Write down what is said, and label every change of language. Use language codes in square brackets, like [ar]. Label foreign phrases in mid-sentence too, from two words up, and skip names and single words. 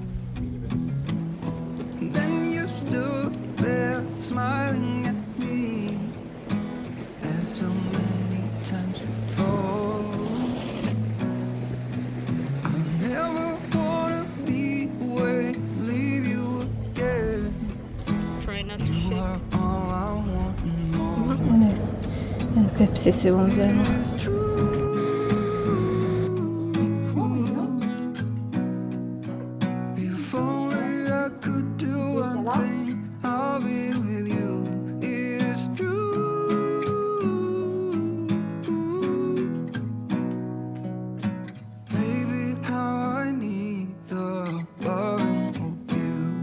[en] Then you stood there smiling at me, as so many times before. I never wanna be away, leave you again. Try not to You shake. are all I want and more. [sl] En Pepsi si bom vzela. [en] It's true. If only I could do one thing, I'll be with you. It is true. Baby, how I need the loving of you.